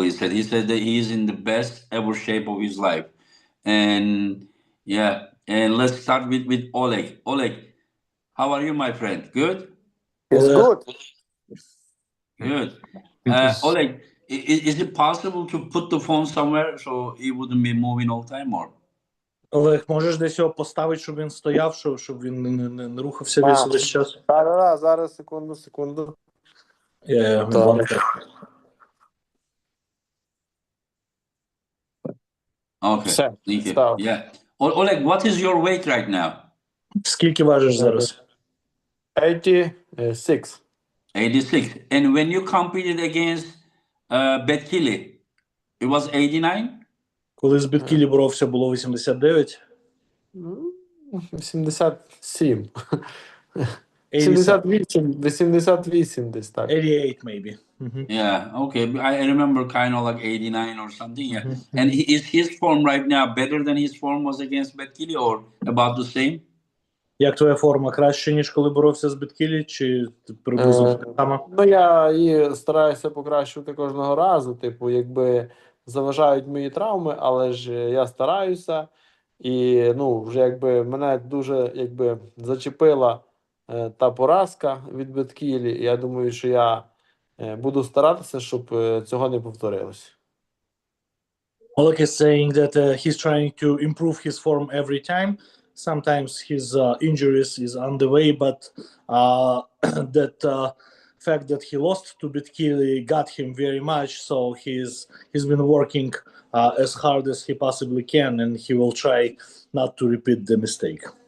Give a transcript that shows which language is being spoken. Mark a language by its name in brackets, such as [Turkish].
[English] He said that he's in the best ever shape of his life, and yeah. And let's start with Oleg. Oleg, how are you, my friend? Good. It's good. Good. Oleg, is it possible to put the phone somewhere so it wouldn't be moving all the time, or? [Ukrainian] Олег, можеш десь його поставити, щоб він стояв, щоб він не рухався весь час? Так, зараз, секунду. [English] Okay, thank you. Yeah. Oleg, what is your weight right now? [Ukrainian] Скільки важиш зараз? 86. 86. [English] And when you competed against Betkili, it was 89? [Ukrainian] Коли з Беткілі боровся, було 89? 87. 88 десь так. [English] 88 maybe. Yeah, okay. I remember kind of like 89 or something. Yeah. And is his form right now better than his form was against Betkili or about the same? [Ukrainian] Як твоя форма? Краще, ніж коли боровся з Беткілі, чи приблизно така сама? Ну, я її стараюся покращувати кожного разу. Типу, якби заважають мої травми, але ж я стараюся. І, ну, вже якби мене дуже якби зачепила та поразка від Беткілі. І я думаю, що я буду старатися, щоб цього не повторилось. [English] Oleg is saying that he's trying to improve his form every time. Sometimes his injuries is on the way, but that fact that he lost to Betkili got him very much. So he's been working as hard as he possibly can, and he will try not to repeat the mistake.